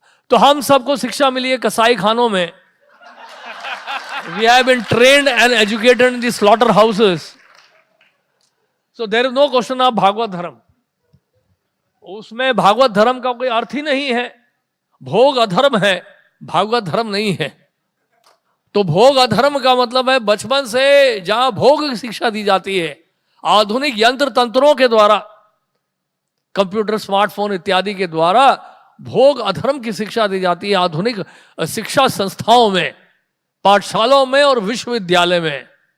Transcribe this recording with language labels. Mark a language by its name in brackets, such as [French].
[Hindi] तो हम सबको शिक्षा मिली है कसाई खानों में. [English] We have been trained and educated in the slaughter houses. So there is no question of Bhagavata dharma. [Hindi] उसमें भागवत धर्म का कोई अर्थ ही नहीं है. भोग अधर्म है, भागवत धर्म नहीं है. तो भोग अधर्म का मतलब है बचपन से जहां भोग की शिक्षा दी जाती है, आधुनिक यंत्र तंत्रों के द्वारा, कंप्यूटर, स्मार्टफोन इत्यादि के द्वारा भोग अधर्म की शिक्षा दी जाती है आधुनिक शिक्षा संस्थाओं में, पाठशालाओं में और विश्वविद्यालय में.